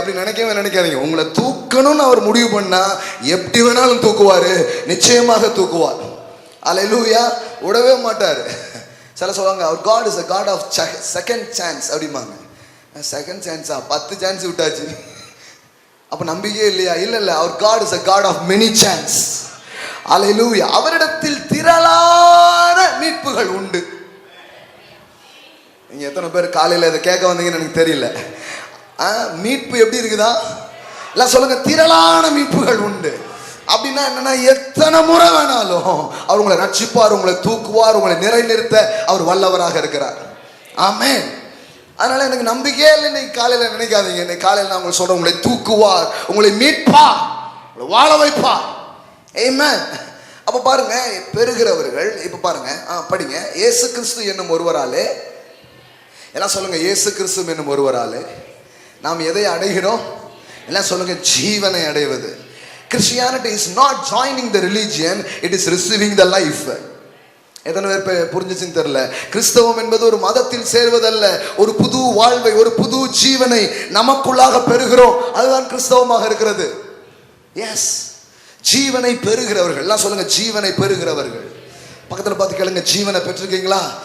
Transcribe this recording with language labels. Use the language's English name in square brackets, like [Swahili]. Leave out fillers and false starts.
[Tamil] அப்படி நினைக்காதீங்க. உங்களை தூக்கணும்னு அவர் முடிவு பண்ணா எப்படி வேணாலும் தூக்குவாரு, நிச்சயமாக தூக்குவார். அல்லேலூயா. விடவே மாட்டாரு. சில சொல்லுவாங்க, அவர் [English] God is a God of second chance [Tamil] அப்படிம்பாங்க. செகண்ட் சான்ஸா? 10 சான்ஸ் விட்டாச்சு, அப்ப நம்பிக்கையே இல்லையா? இல்ல, அவர் [English] God is a God of many chance. [Tamil] அல்லேலூயா. அவரிடத்தில் திரளான மீட்புகள் உண்டு. நீங்க எத்தனை பேர் காலையில இதை கேட்க வந்தீங்கன்னு எனக்கு தெரியல. மீட்பு எப்படி இருக்குதா? எல்லாம் சொல்லுங்க, திரளான மீட்புகள் உண்டு. அப்படின்னா என்னன்னா, எத்தனை முறை வேணாலும் அவர் உங்களை ரட்சிப்பார், உங்களை தூக்குவார், உங்களை நிலைநிறுத்த அவர் வல்லவராக இருக்கிறார். ஆமென். அதனால எனக்கு நம்பிக்கையே இல்லை. இன்னைக்கு காலையில நினைக்காதீங்க, இன்னைக்கு காலையில நான் உங்களுக்கு சொல்றேன், உங்களை தூக்குவார், உங்களை மீட்பார், உங்களை வாழ வைப்பார். ஆமென். அப்ப பாருங்க, பெறுகிறவர்கள். இப்ப பாருங்க, படிங்க. இயேசு கிறிஸ்து என்னும் ஒருவராலே, எல்லாம் சொல்லுங்க, இயேசு கிறிஸ்து என்னும் ஒருவராலே நாம் எதை அடைகிறோம்? எல்லாம் சொல்லுங்க, ஜீவனை அடைவது. [English] Christianity is not joining the religion, it is receiving the life. [Tamil] எத்தனை பேர் புரிஞ்சுச்சுன்னு தெரியல. கிறிஸ்தவம் என்பது ஒரு மதத்தில் சேர்வதல்ல, ஒரு புது வாழ்வை, ஒரு புது ஜீவனை நமக்குள்ளாக பெறுகிறோம். அதுதான் கிறிஸ்தவமாக இருக்கிறது. எஸ், ஜீவனை பெறுகிறவர்கள். எல்லாம் சொல்லுங்க, ஜீவனை பெறுகிறவர்கள். பக்கத்தில் பார்த்து கேளுங்க, ஜீவனை பெற்றிருக்கீங்களா?